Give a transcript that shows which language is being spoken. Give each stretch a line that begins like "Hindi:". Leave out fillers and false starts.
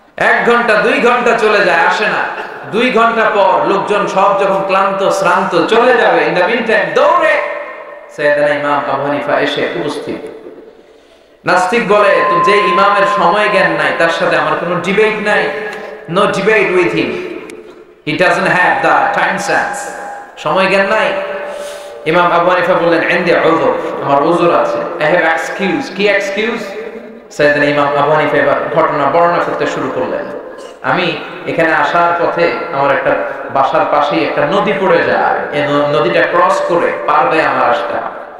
Bangla: 1 ঘন্টা 2 ঘন্টা চলে যায়, আসে না। 2 ঘন্টা পর লোকজন সব যখন ক্লান্ত শ্রান্ত চলে যাবে,
English: in the mean time
Bangla: দৌড়ে সাইয়েদনা ইমাম আবু হানিফা এসে উপস্থিত। নাস্তিক বলে তো যে ইমামের সময় জ্ঞান নাই তার সাথে আমার কোনো ডিবেট নাই।
English: No debate with him. He doesn't have the time sense.
Bangla: সময় জ্ঞান নাই। ইমাম আবু হানিফা বললেন
Arabic: ইনদি উযর,
Bangla: আমার উযর আছে।
English: I have excuse.
Bangla: কি excuse? সাইয়েদনা ইমাম আবু হানিফা এবার ঘটনা বর্ণনা করতে শুরু করলেন। আমি এখানে আসার পথে আমার একটা বাসার পাশেই একটা নদী পড়ে যায়, এই নদীটা ক্রস করে পার হয়ে আমার আসতে হয়।